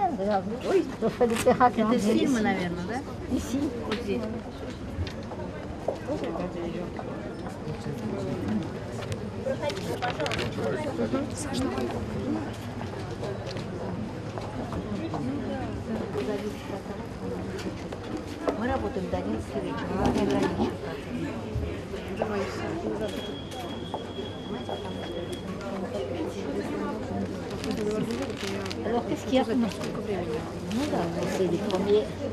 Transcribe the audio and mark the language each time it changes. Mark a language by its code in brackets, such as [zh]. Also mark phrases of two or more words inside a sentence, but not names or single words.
[fr] Regarde. Oui. Je fais des terracles. [ru] Это фильмы, наверное, да? [fr] Ici. [ru] Вот здесь. Саш, давай. Мы работаем до 11 вечера, не ограничиваем. Давай. [fr] Alors qu'est-ce qu'il y a comme... [ru] Ну да, [fr] c'est les premiers.